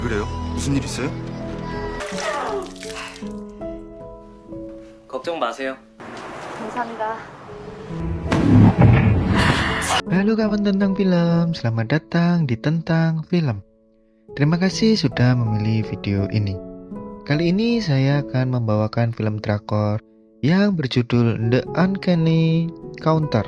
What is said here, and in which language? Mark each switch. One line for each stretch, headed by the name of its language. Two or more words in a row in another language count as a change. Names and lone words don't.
Korean: 그래요? 무슨 일 있어요? 걱정 마세요. 감사합니다.
Indonesian: Halo kawan tentang film, selamat datang di Tentang Film. Terima kasih sudah memilih video ini. Kali ini saya akan membawakan film drakor yang berjudul The Uncanny Counter.